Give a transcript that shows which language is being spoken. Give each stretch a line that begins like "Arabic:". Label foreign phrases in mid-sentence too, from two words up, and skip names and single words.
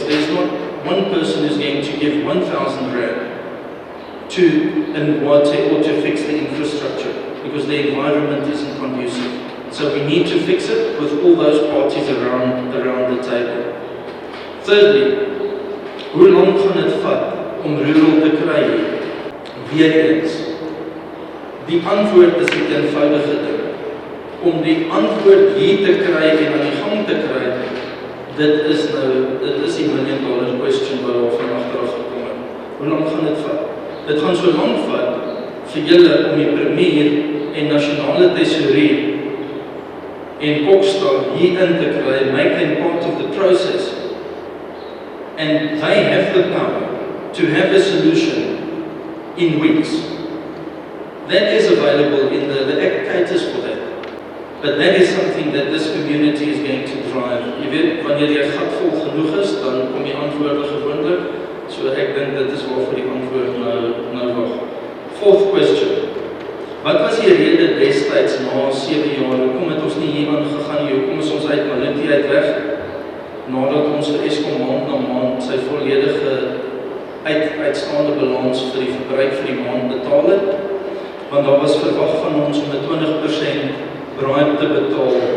English: There's not one person who's going to give 1,000 rand to NGWATHE or to fix the infrastructure, because the environment isn't conducive. So we need to fix it with all those parties around the table. Thirdly,
Afrikaans: hoe lang gaan het vat om rural te kry? Weer eens, die antwoord is die eenvoudige ding. Om die antwoord hier te kry en aan die gang te kry, dit is die
English: $1 million question
Afrikaans: waar ons van agteraf gekom het. Hoe lang gaan dit vat? Dit gaan so lank vat vir julle om die premier en nasionale tesourie en Kokstad hier in te kry,
English: make them part of the process. And they have the power to have a solution in weeks. That is available in the Act caters for that. But that is something that this community is going to drive.
Afrikaans: Jy weet, wanneer jy gat vol genoeg is, dan kom die antwoorde gewoonlik. So ek dink dit is waarvoor die antwoord nou wag.
English: Fourth question.
Afrikaans: Wat was die rede destyds na 7 jaar? Hoekom het ons nie hier aangegaan nie? Hoekom is ons uit Malinti uit weg? Nadat ons vir Eskom maand na maand sy volledige uitstaande balans vir die verbruik vir die maand betaal het. Want daar was verwag van ons om 'n 20% bribe te betaal.